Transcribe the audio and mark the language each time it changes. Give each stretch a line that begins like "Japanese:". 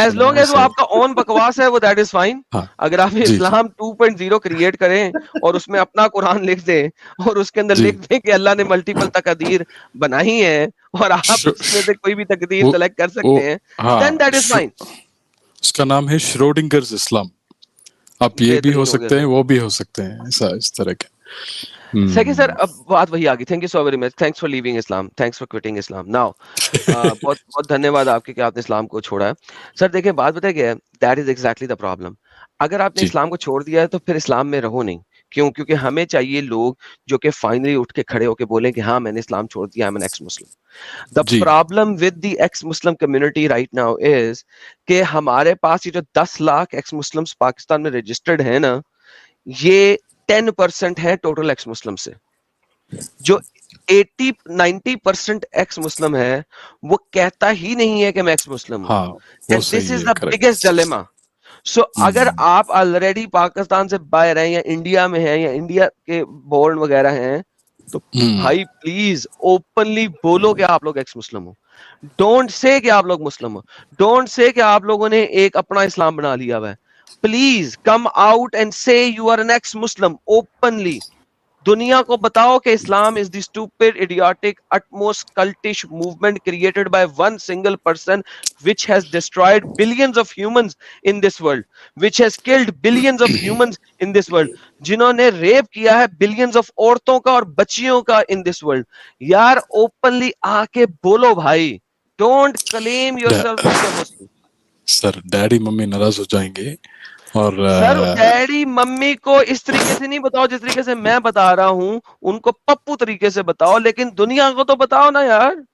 English: as long as
Urdu: وہ آپ کا اون بکواس ہے وہ
English: That is fine.
Urdu: اگر آپ اسلام 2.0 کریٹ کریں اور اس میں اپنا قرآن لکھ دیں اور اس کے اندر لکھ دیں کہ اللہ نے ملٹیپل تقدیر بنائی ہے اور آپ اس میں سے کوئی بھی تقدیر سلیکٹ کر سکتے ہیں,
English: then that is fine.
Urdu: اس کا نام ہے شروڈنگرز اسلام. آپ یہ بھی ہو سکتے ہیں, وہ بھی ہو سکتے ہیں, ایسا اس طرح کے.
English: second sir,
Urdu: اب بات وہی آ گئی.
English: Thank you so very much, thanks for leaving Islam, thanks for quitting Islam.
Urdu: Now بہت بہت دھنیہ واد آپ کے کہ آپ نے اسلام کو چھوڑا ہے. سر دیکھیں بات بتایا گیا ہے,
English: That is exactly the problem.
Urdu: اگر آپ نے اسلام کو چھوڑ دیا ہے تو پھر اسلام میں رہو نہیں. کیوں؟ کیونکہ ہمیں چاہیے لوگ جو کہ فائنلی اٹھ کے کھڑے ہو کے بولیں کہ ہاں میں نے اسلام چھوڑ دیا,
English: I'm an ex-Muslim. The problem with the ex-Muslim community right now is
Urdu: کہ ہمارے پاس یہ جو 10 لاکھ ex-Muslims پاکستان میں رجسٹرڈ ہیں نا, یہ 10% ہے ٹوٹل ایکس مسلم سے. جو 80-90% ایکس مسلم ہے وہ کہتا ہی نہیں ہے کہ میں ایکس مسلم ہوں.
English: And this is the biggest dilemma.
Urdu: So اگر آپ آلریڈی پاکستان سے باہر ہیں یا انڈیا میں ہیں یا انڈیا کے بورن وغیرہ ہیں تو بھائی پلیز اوپنلی بولو کہ آپ لوگ x Muslim ہو.
English: don't say
Urdu: کہ آپ لوگ مسلم ہو. ڈونٹ سے کہ آپ لوگوں نے ایک اپنا اسلام بنا لیا ہوا ہے.
English: Please come out and say you are an ex-Muslim openly.
Urdu: دنیا کو بتاؤ کہ اسلام
English: is the stupid, idiotic, utmost cultish movement created by one single person which has destroyed billions of humans in this world, which has killed billions of humans in this world,
Urdu: جنہوں نے rape کیا ہے
English: billions of
Urdu: عورتوں کا اور بچیوں کا
English: in this world.
Urdu: یار openly آ کے بولو بھائی.
English: Don't claim yourself as a Muslim.
Urdu: Sir daddy mummy ناراض ہو جائیں گے. اور سر ڈیڈی ممی کو اس طریقے سے نہیں بتاؤ جس طریقے سے میں بتا رہا ہوں, ان کو پپو طریقے سے بتاؤ, لیکن دنیا کو تو بتاؤ نا یار.